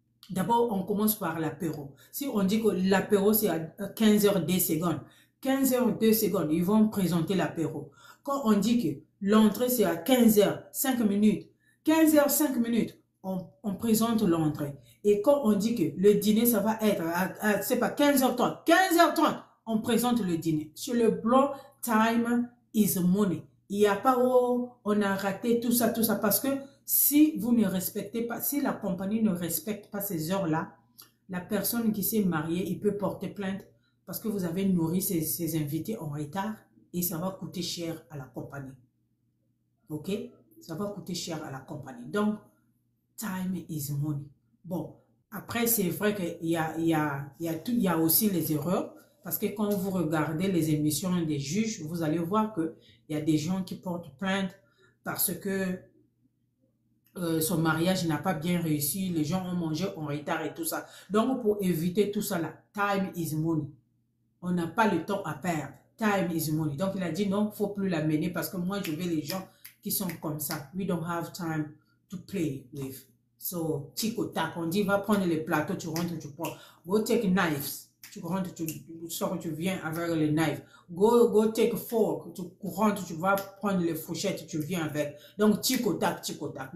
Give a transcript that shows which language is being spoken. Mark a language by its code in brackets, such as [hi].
[fr] D'abord, on commence par l'apéro. Si on dit que l'apéro, c'est à 15h02 secondes, 15h02 secondes, ils vont présenter l'apéro. Quand on dit que l'entrée, c'est à 15h05 minutes, 15h05 minutes, on présente l'entrée. Et quand on dit que le dîner, ça va être c'est pas 15h30, 15h30, on présente le dîner. Sur le blanc, time is money. Il n'y a pas, oh, on a raté tout ça, parce que si vous ne respectez pas, si la compagnie ne respecte pas ces heures-là, la personne qui s'est mariée, il peut porter plainte parce que vous avez nourri ses invités en retard et ça va coûter cher à la compagnie. OK? Ça va coûter cher à la compagnie. Donc, time is money. Bon, après, c'est vrai qu'il y a aussi les erreurs. Parce que quand vous regardez les émissions des juges, vous allez voir qu'il y a des gens qui portent plainte parce que son mariage n'a pas bien réussi, les gens ont mangé en retard et tout ça. Donc, pour éviter tout ça là, time is money. On n'a pas le temps à perdre. Time is money. Donc, il a dit non, il ne faut plus l'amener parce que moi, je veux les gens qui sont comme ça. [en] We don't have time to play with. [fr] So, tic au tac, on dit va prendre les plateaux, tu rentres, tu prends. [en] Go take knives. [fr] Tu rentres, tu sors, tu viens avec les knives. Go take fork. Tu rentres, tu vas prendre les fourchettes, tu viens avec. Donc, tic au tac, tic au tac.